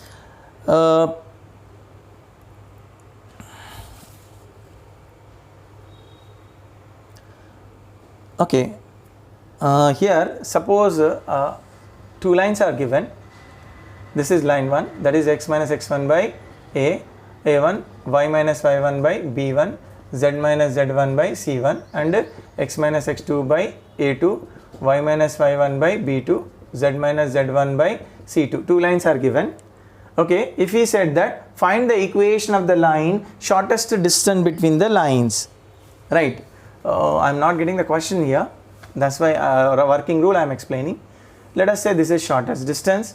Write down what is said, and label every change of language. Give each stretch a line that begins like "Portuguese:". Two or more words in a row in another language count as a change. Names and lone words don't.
English: Okay, here suppose two lines are given. This is line 1, that is x minus x1 by a1, y minus y1 by b1, z minus z1 by c1, and x minus x2 by a2, y minus y1 by b2, z minus z1 by c2. Two lines are given. Okay, if we said that find the equation of the line shortest distance between the lines, right? I am not getting the question here. That's why working rule I am explaining. Let us say this is shortest distance.